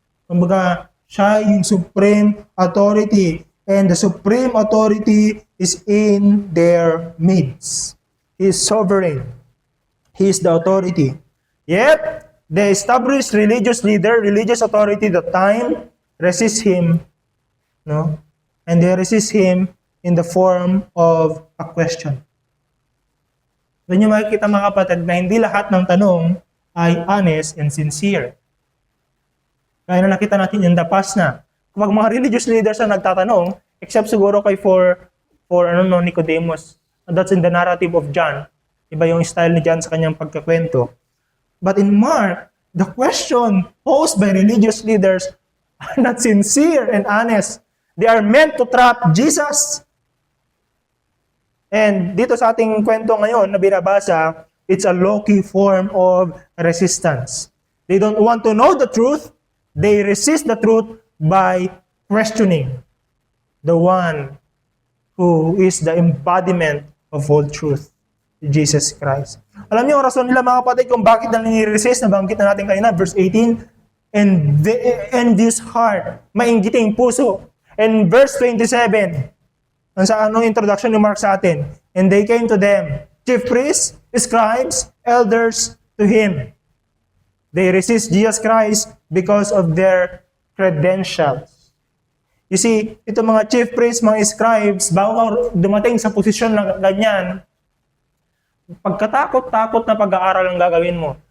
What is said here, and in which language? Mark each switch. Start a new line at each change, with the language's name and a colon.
Filipino: Kumbaga, siya yung
English: supreme authority, and the supreme authority is in their midst. He is sovereign. He is the authority. Yet, the established religious leader, religious authority at the time, resist Him. No? And they resist Him in the form of a question.
Filipino: Doon nyo makikita mga kapatid na hindi lahat ng tanong ay
English: honest and sincere.
Filipino: Kaya na nakita natin in the past na kapag mga religious leaders na nagtatanong, except siguro kay for Nicodemus,
English: that's in the narrative of John.
Filipino: Iba yung style ni John sa kanyang pagkakwento.
English: But in Mark, the question posed by religious leaders are not sincere and honest. They are meant to trap Jesus. And
Filipino: dito sa ating kwento ngayon na binabasa,
English: it's a low-key form of resistance. They don't want to know the truth. They resist the truth by questioning the one who is the embodiment of all truth, Jesus Christ.
Filipino: Alam niyo ang rason nila mga kapatid kung bakit na nire-resist, nabanggit na natin kanina, verse 18,
English: and the envious heart,
Filipino: mainggiting puso.
English: And verse 27,
Filipino: sa introduction ni Mark sa atin,
English: and they came to them, chief priests, scribes, elders, to him. They resist Jesus Christ because of their credentials.
Filipino: You see, ito mga chief priests, mga scribes, bago dumating sa posisyon na ganyan, pagkatakot-takot na pag-aaral ang gagawin mo.